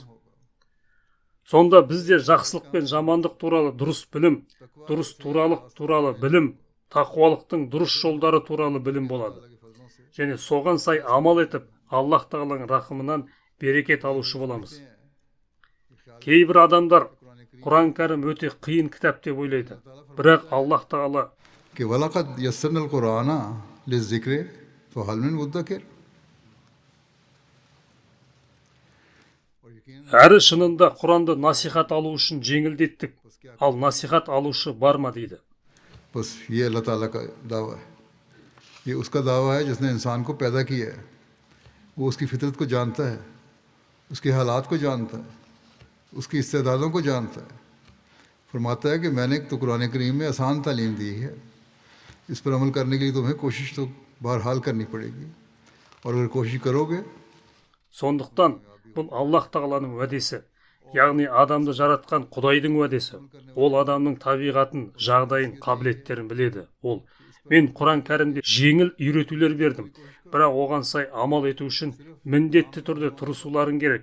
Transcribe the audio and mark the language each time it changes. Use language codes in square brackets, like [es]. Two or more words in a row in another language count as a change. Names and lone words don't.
[kk] Сонда бізде жақсылық пен жамандық туралы дұрыс білім, дұрыс туралық туралы білім, тақуалықтың дұрыс жолдары туралы білім болады. Және соған сай амал етіп, Аллах Тағаланың рақымынан берекет алушы боламыз. Кейбір адамдар Құран кәрім өте қиын кітап деп ойлайды. Бірақ Аллах Тағала [ar] कि ولقد يسرنا القرآن للذكر فهل من مدكر. [kk] Әрі шынында Құранды насихат алу үшін жеңілдеттік, ал насихат алушы бар ма дейді. [ur] بس یہ اللہ تعالیٰ کا دعویٰ ہے، یہ اس کا دعویٰ ہے جس نے انسان کو پیدا کیا ہے، وہ اس کی فطرت کو جانتا ہے اس کے حالات کو جانتا ہے، اس کی استعدادوں کو جانتا ہے. فرماتا ہے کہ میں نے تو قرآن کریم میں آسان تعلیم دی ہے، اس پر عمل کرنے کے لیے تمہیں کوشش تو بہرحال کرنی پڑے گی، اور اگر کوشش کرو گے [kk] Сондықтан бұл Аллах тағаланың уәдесі, яғни адамды жаратқан Құдайдың уәдесі. Ол адамның табиғатын, жағдайын, қабілеттерін біледі. Ол: мен Құран кәрімде жеңіл үйретулер бердім, бірақ оған сай амал ету үшін міндетті түрде тырысуларың керек.